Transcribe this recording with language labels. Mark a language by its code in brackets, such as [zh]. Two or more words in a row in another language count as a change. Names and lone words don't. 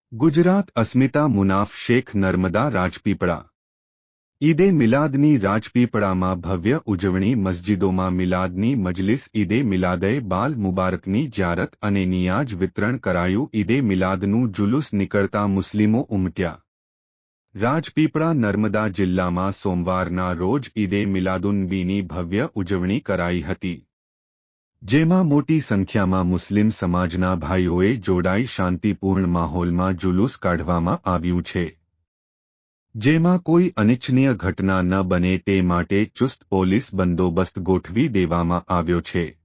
[gu] ગુજરાત અસ્મિતા મુનાફ શેખ નર્મદા રાજપીપળા। ઈદે મિલાદની રાજપીપળામાં ભવ્ય ઉજવણી। મસ્જિદોમાં મિલાદની મજલિસ। ઈદે મિલાદે બાલ મુબારકની જ્યારત અને નિયાજ વિતરણ કરાયું। ઈદે મિલાદનું જુલૂસ નીકળતા મુસ્લિમો ઉમટ્યા। રાજપીપળા નર્મદા જિલ્લામાં સોમવારના રોજ ઈદે મિલાદુન્નબીની ભવ્ય ઉજવણી કરાઈ હતી, જેમાં મોટી સંખ્યામાં મુસ્લિમ સમાજના ભાઈઓએ જોડાઈ શાંતિપૂર્ણ માહોલમાં જુલુસ કાઢવામાં આવ્યું છે, જેમાં કોઈ અનિચ્છનીય ઘટના ન બને તે માટે ચુસ્ત પોલીસ બંદોબસ્ત ગોઠવી દેવામાં આવ્યો છે।